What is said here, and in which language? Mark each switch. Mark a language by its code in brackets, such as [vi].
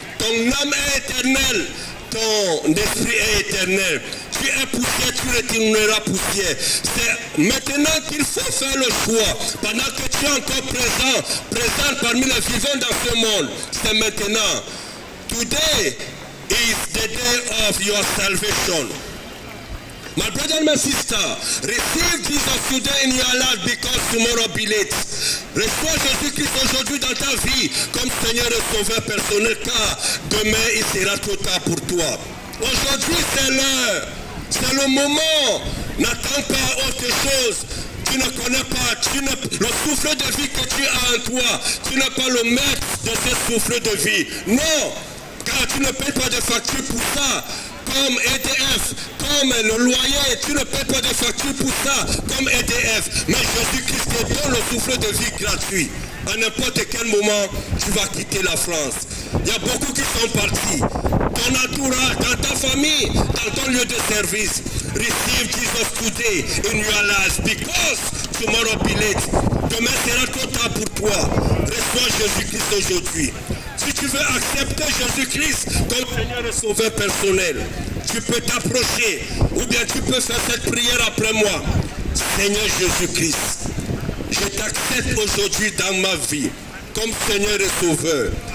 [fr] Ton âme est éternelle, ton esprit est éternel. Tu es poussière, tu retourneras poussière. C'est maintenant qu'il faut faire le choix. Pendant que tu es encore présent parmi les vivants dans ce monde. C'est maintenant. [en] Today is the day of your salvation. My brother and my sister, receive Jesus today in your life because tomorrow be late. [fr] Reçois Jésus-Christ aujourd'hui dans ta vie comme Seigneur et Sauveur personnel, car demain il sera trop tard pour toi. Aujourd'hui c'est l'heure, c'est le moment. N'attends pas autre chose. Tu ne connais pas, le souffle de vie que tu as en toi, tu n'es pas le maître de ce souffle de vie. Non, car tu ne payes pas de facture pour ça. Comme EDF, comme le loyer, tu ne payes pas de facture pour ça, comme EDF. Mais Jésus-Christ te donne le souffle de vie gratuit. À n'importe quel moment, tu vas quitter la France. Il y a beaucoup qui sont partis. Ton entourage, dans ta famille, dans ton lieu de service. [en] Receive Jesus today in your life because tomorrow be late. [fr] Demain sera trop tard pour toi. Reçois Jésus-Christ aujourd'hui. Si tu veux accepter Jésus-Christ comme Seigneur et Sauveur personnel, tu peux t'approcher ou bien tu peux faire cette prière après moi. Seigneur Jésus-Christ, je t'accepte aujourd'hui dans ma vie comme Seigneur et Sauveur.